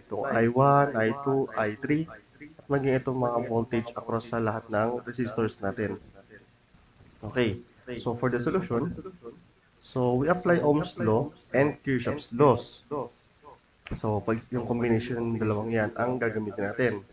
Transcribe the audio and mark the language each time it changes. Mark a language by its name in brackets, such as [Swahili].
[Filipino] Itong I1, I2, I3, at maging itong mga voltage across sa lahat ng resistors natin. [English] Okay, so for the solution, so we apply Ohm's law and Kirchhoff's laws. [Filipino] So, pag yung combination ng dalawang yan ang gagamitin natin.